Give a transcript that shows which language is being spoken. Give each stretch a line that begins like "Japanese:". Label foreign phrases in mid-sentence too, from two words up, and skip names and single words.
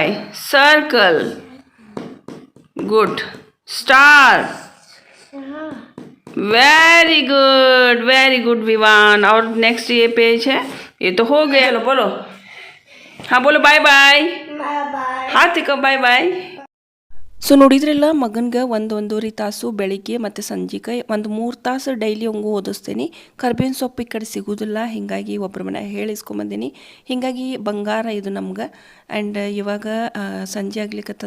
English: Circle. Good. Star. Very good Vivaan.
Hindi: और नेक्स्ट ये पेज है, ये तो हो गया. चलो बोलो. हाँ बोलो
English: bye bye.
Hindi: हाथ दिखाओ
English: bye bye.
Kannada: ಸೊ ನೋಡಿದ್ರಲ್ಲ, ಮಗನಿಗೆ ಒಂದೂವರೆ ತಾಸು ಬೆಳಿಗ್ಗೆ ಮತ್ತು ಸಂಜೆಗೆ ಒಂದು 3 ತಾಸು ಡೈಲಿ ಹಂಗೂ ಓದಿಸ್ತೀನಿ. ಕರ್ಬೇವಿನ ಸೊಪ್ಪು ಈ ಕಡೆ ಸಿಗೋದಿಲ್ಲ, ಹೀಗಾಗಿ ಒಬ್ಬರ ಮನೆ ಹೇಳಿಸ್ಕೊಂಬಂದೀನಿ. ಹೀಗಾಗಿ ಬಂಗಾರ ಇದು ನಮ್ಗೆ. ಆ್ಯಂಡ್ ಇವಾಗ ಸಂಜೆ ಆಗ್ಲಿಕ್ಕತ್ತದ.